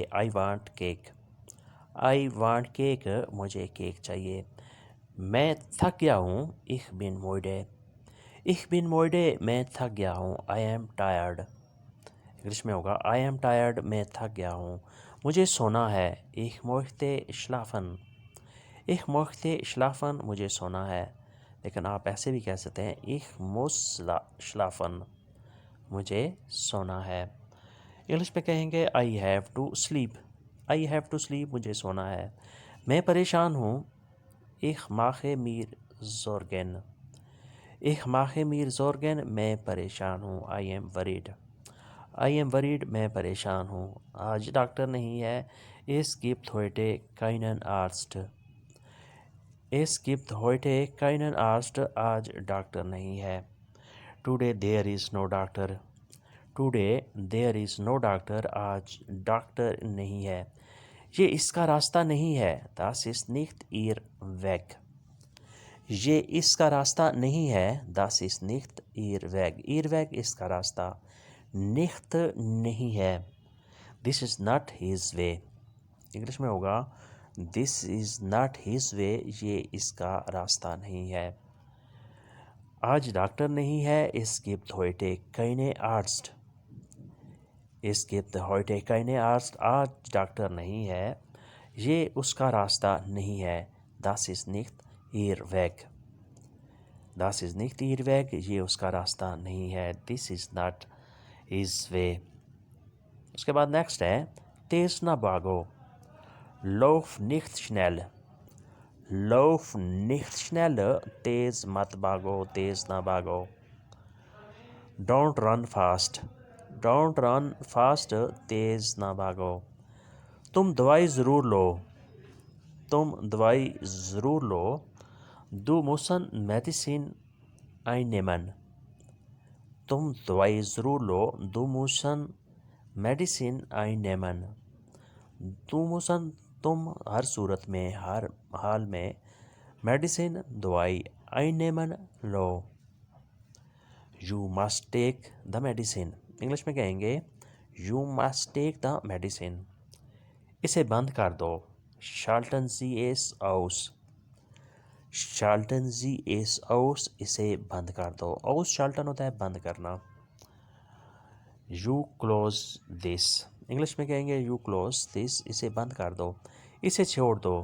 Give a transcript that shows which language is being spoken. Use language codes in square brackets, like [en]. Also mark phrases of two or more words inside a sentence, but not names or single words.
[en] I want cake. I want cake. [hi] मुझे केक चाहिए। मैं थक गया हूँ। [de] Ich bin müde. Ich bin müde. [hi] मैं थक गया हूँ। [en] I am tired. [hi] इंग्लिश में होगा [en] I am tired, [hi] मैं थक गया हूँ, मुझे सोना है। [de] ich möchte schlafen, ich möchte schlafen, [hi] मुझे सोना है। लेकिन आप ऐसे भी कह सकते हैं [de] ich muss schlafen, [hi] मुझे सोना है। इंग्लिश में कहेंगे [en] I have to sleep, I have to sleep, [hi] मुझे सोना है। मैं परेशान हूँ [de] ich mache mir Sorgen, ich mache mir Sorgen, [hi] मैं परेशान हूँ। [en] I am worried, I am worried, [hi] मैं परेशान हूँ। आज डॉक्टर नहीं है। [de] Es gibt heute keinen Arzt, es gibt heute keinen Arzt, [hi] आज डॉक्टर नहीं है। [en] Today there is no doctor, today there is no doctor, [hi] आज डॉक्टर नहीं है। ये इसका रास्ता नहीं है। [de] Das ist nicht ihr Weg, [hi] ये इसका रास्ता नहीं है। [de] Das ist nicht ihr Weg, ihr Weg [hi] इसका रास्ता, [de] nicht [hi] नहीं है। [en] This is not his way, [hi] इंग्लिश में होगा [en] This is not his way, [hi] ये इसका रास्ता नहीं है। [de] आज डॉक्टर नहीं है। Es gibt heute keine Arzt, es gibt heute keine Arzt, [hi] आज डॉक्टर नहीं है। ये उसका रास्ता नहीं है। [de] Das ist nicht ihr Weg, das ist nicht ihr Weg, [hi] ये उसका रास्ता नहीं है। [en] This is not his way। [hi] उसके बाद नेक्स्ट है तेज ना भागो, [de] lauf nicht schnell, lauf nicht schnell, [hi] तेज मत भागो, तेज ना भागो। [en] Don't run fast, don't run fast, [hi] तेज ना भागो। तुम दवाई ज़रूर लो, तुम दवाई ज़रूर लो। [de] Du müssen Medizin einnehmen, [hi] तुम दवाई ज़रूर लो। [de] Du müssen Medizin einnehmen, du müssen, [hi] तुम हर सूरत में, हर हाल में, मेडिसिन दवाई, einnehmen लो। [en] You must take the medicine, [hi] इंग्लिश में कहेंगे [en] You must take the medicine। [hi] इसे बंद कर दो, [de] Schalten Sie es aus, Schalten Sie es aus, [hi] इसे बंद कर दो। [de] Aus Schalten [hi] होता है बंद करना। [en] You close this, [hi] इंग्लिश में कहेंगे [en] You close this, [hi] इसे बंद कर दो, इसे छोड़ दो।